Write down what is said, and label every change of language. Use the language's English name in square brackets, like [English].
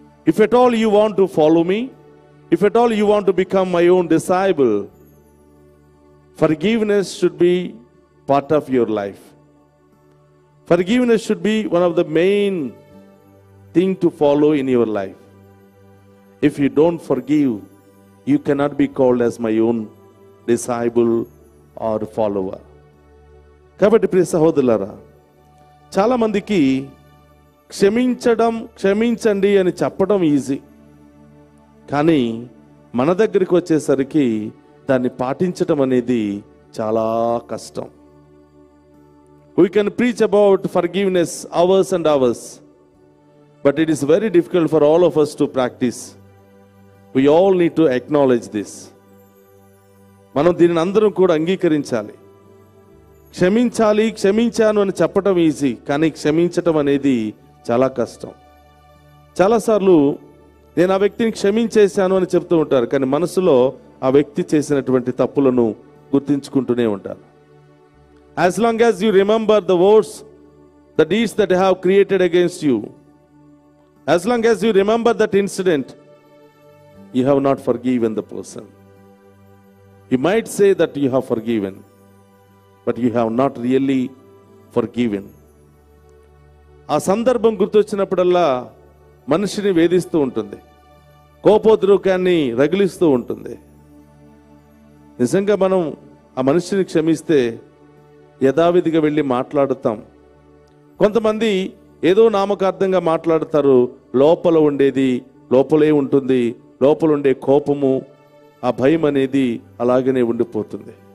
[English] If at all you want to follow me, if at all you want to become my own disciple, forgiveness should be part of your life. Forgiveness should be one of the main thing to follow in your life. If you don't forgive, you cannot be called as my own disciple or follower. [Telugu] కాబట్టి ప్రియ సహోదరులారా, చాలా మందికి క్షమించండి అని చెప్పడం easy, కానీ మన దగ్గరికి వచ్చేసరికి దాన్ని పాటించటం అనేది చాలా కష్టం. [English] We can preach about forgiveness hours and hours, but it is very difficult for all of us to practice. We all need to acknowledge this. [Telugu] మనం దీనిని అందరం కూడా అంగీకరించాలి. క్షమించాలి, క్షమించాను అని చెప్పటం ఈజీ, కానీ క్షమించటం అనేది చాలా కష్టం. చాలాసార్లు నేను ఆ వ్యక్తిని క్షమించేశాను అని చెప్తూ ఉంటారు, కానీ మనసులో ఆ వ్యక్తి చేసినటువంటి తప్పులను గుర్తించుకుంటూనే ఉంటారు. [English] As long as you remember the words, the deeds that have created against you, as long as you remember that incident, you have not forgiven the person. You might say that you have forgiven, but you have not really forgiven. [Telugu] ఆ సందర్భం గుర్తొచ్చినప్పుడల్లా మనిషిని వేధిస్తూ ఉంటుంది, కోపోద్రేకాన్ని రగిలిస్తూ ఉంటుంది. నిజంగా మనం ఆ మనిషిని క్షమిస్తే యథావిధిగా వెళ్ళి మాట్లాడుతాం. కొంతమంది ఏదో నామకార్థంగా మాట్లాడతారు, లోపల ఉండేది లోపలే ఉంటుంది, లోపల ఉండే కోపము, ఆ భయం అనేది అలాగనే ఉండిపోతుంది.